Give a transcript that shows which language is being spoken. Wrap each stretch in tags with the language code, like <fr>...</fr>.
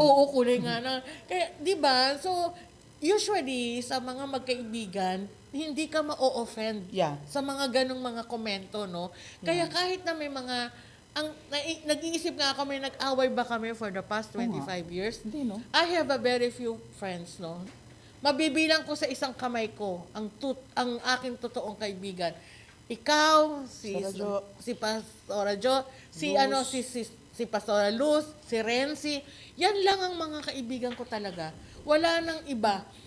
<tl>Oo, kulay nga na. Kaya, di ba? So, usually, sa mga magkaibigan, hindi ka ma-offend sa mga ganong mga komento, no? Kaya kahit na may mga nag-iisip nga kami, nag-away ba kami</tl> <en>for the past 25 years?</en> <tl>Hindi, no?</tl> <en>I have a very few friends, no?</en> <tl>Mabibilang ko sa isang kamay ko ang aking totoong kaibigan. Ikaw, si Pastora Jo, si Pastora Luz, si Renzi, yan lang ang mga kaibigan ko talaga. Wala nang iba.</tl>